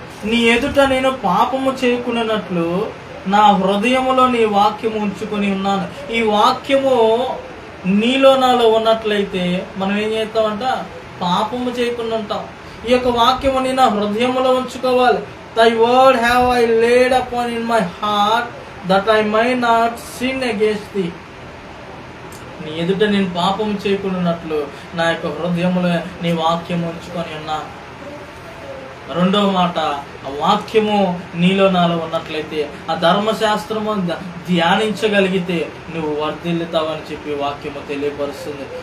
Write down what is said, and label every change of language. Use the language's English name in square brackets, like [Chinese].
[Telugu] నీ ఎదుట నేను పాపము చేయకున్నట్లు నా హృదయములో నీ వాక్యము ఉంచుకొని ఉన్నాను. ఈ వాక్యము నీలో నాలో ఉన్నట్లయితే మనం ఏం చేస్తామంట? పాపము చేయకుండా ఉంటాం. ఈ యొక్క వాక్యము నీ నా హృదయములో ఉంచుకోవాలి. [English] Thy word have I laid upon in my heart that I might not sin against thee. [Telugu] నీ ఎదుట నేను పాపం చేయకున్నట్లు నా యొక్క హృదయములో నీ వాక్యము ఉంచుకొని ఉన్నా. 2వ మాట, ఆ వాక్యము నీలో నాలో ఉన్నట్లయితే, ఆ ధర్మశాస్త్రము ధ్యానించగలిగితే నువ్వు వర్ధిల్లుతావని చెప్పి వాక్యము తెలియపరుస్తుంది.